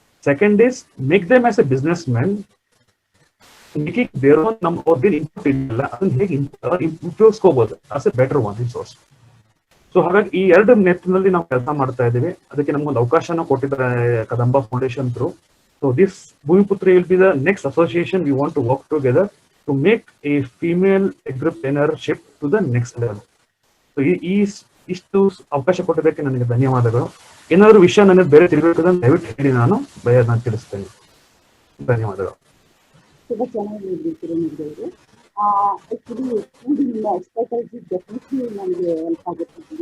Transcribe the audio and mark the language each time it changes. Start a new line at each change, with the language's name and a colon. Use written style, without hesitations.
English: Second is make them as a businessman, making their own.
Kannada: ನಮ್ಮ ಅವ್ರಿಗೆ input ಇಲ್ಲ, ಅದನ್ನ ಹೇಗೆ ಉಪಯೋಗಿಸ್ಕೋಬಹುದು
English: As a better one resource.
Kannada: So ಹಾಗಾಗಿ ಈ 2 ನೆಟ್ಟಿನಲ್ಲಿ ನಾವು ಕೆಲಸ ಮಾಡ್ತಾ ಇದ್ದೀವಿ. ಅದಕ್ಕೆ ನಮ್ಗೊಂದು ಅವಕಾಶನ ಕೊಟ್ಟಿದ್ದಾರೆ Kadamba foundation through.
English: So this Bhumiputri will be the next association we want to work together to make a female entrepreneurship to the next level.
Kannada: So ಇಷ್ಟು ಅವಕಾಶ ಕೊಟ್ಟಿದ್ದಕ್ಕೆ ನನಗೆ ಧನ್ಯವಾದಗಳು. ಏನಾದ್ರು ವಿಷಯ ನನಗೆ ಬೇರೆ ತಿಳ್ಬೇಕಂದ್ರೆ ದಯವಿಟ್ಟು ಹೇಳಿ, ನಾನು ತಿಳಿಸ್ತೇನೆ. ಧನ್ಯವಾದಗಳು. ತುಂಬಾ ಚೆನ್ನಾಗಿ ಹೇಳಿದ್ರು ನಿಮಗೆ. ಆಕ್ಚುಲಿ ನಿಮ್ಮ ಎಕ್ಸ್ಪರ್ಟೈಸ್ ಡೆಫಿನೆಟ್ಲಿ ನನಗೆ ಹೆಲ್ಪ್ ಆಗುತ್ತೆ.